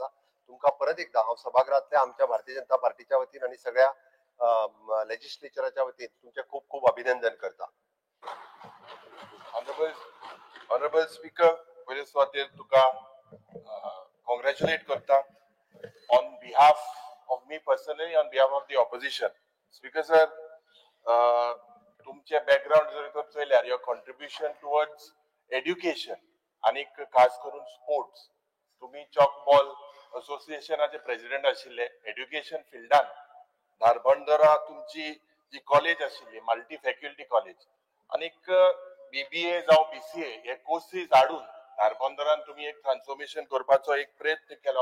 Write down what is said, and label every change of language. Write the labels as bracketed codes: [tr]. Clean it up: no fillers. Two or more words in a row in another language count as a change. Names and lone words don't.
[kok] तुमकां परत एकदा हांव सभागृहातल्या आमच्या भारतीय जनता पार्टीच्या वतीन आणि सगळ्या लेजिस्लेचराच्या वतीन तुमचे खूप खूप अभिनंदन करता. [en] Honorable Speaker, [kok] पयले सुवातेर तुका congratulate करता [en] on behalf of me personally, on behalf of the opposition. Speaker sir, [kok] तुमचे background जर तर चयल्यार [en] your contribution towards education [kok] आणि खास करून [en] sports. [kok] तुम्ही चॉकबॉल असोसिएशनाचे प्रेसिडेंट आशिल्ले [en] education field. [kok] धारबंदरा तुमची जी कॉलेज आशिल्ली [en] multi faculty college [kok] आणि BBA जावं BCA हे कोर्सीस हाडून धारबंदरान तुम्ही एक ट्रान्सफॉर्मेशन करपाचो एक प्रयत्न केलो.